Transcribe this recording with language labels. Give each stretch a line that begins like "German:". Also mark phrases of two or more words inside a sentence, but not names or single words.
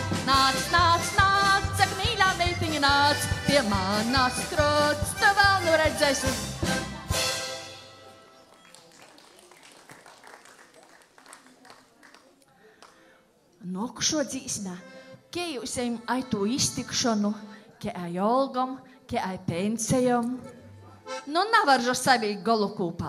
Latvian: Nāc, nāc, nāc, saka mīļā meitiņa, nāc, pie manas krūts, tu vēl nu redzēsi.
Latgalian: Nokušo dzīsmē, ke jūs ejam ai tu iztikšanu, ke ai olgam, ke ai pensijam. Nu, nevar jo savilkt golu kūpā.